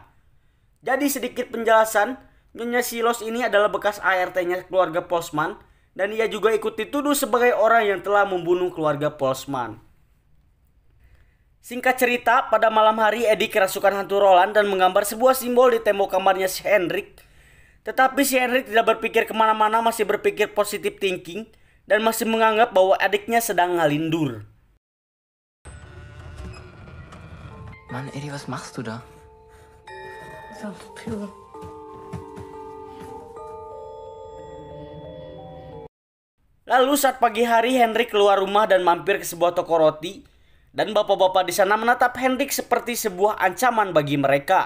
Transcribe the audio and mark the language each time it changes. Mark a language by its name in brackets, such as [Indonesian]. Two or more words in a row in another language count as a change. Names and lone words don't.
[Indonesian] Jadi sedikit penjelasan, Nyonya Silos ini adalah bekas ART-nya keluarga Postman dan ia juga ikut dituduh sebagai orang yang telah membunuh keluarga Postman. Singkat cerita, pada malam hari Eddie kerasukan hantu Roland dan menggambar sebuah simbol di tembok kamarnya si Henrik. Tetapi si Henrik tidak berpikir kemana-mana, masih berpikir [English] positive thinking [Indonesian] dan masih menganggap bahwa adiknya sedang ngalindur. [German] Mann, Eddie, was machst du da? [Indonesian] Lalu saat pagi hari Henrik keluar rumah dan mampir ke sebuah toko roti, dan bapak-bapak di sana menatap Henrik seperti sebuah ancaman bagi mereka.